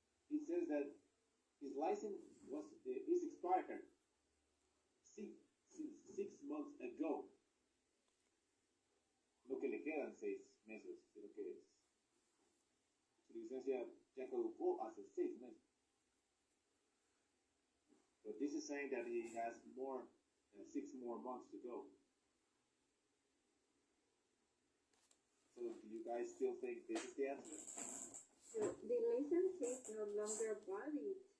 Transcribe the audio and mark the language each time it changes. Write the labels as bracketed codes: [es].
[en] It says that his license is expired 6 months ago. [es] Lo que le quedan 6 meses, creo que es. Su licencia ya caducó hace 6 meses. [en] But this is saying that he has 6 more months to go. So do you guys still think this is the answer? The license is no longer valid.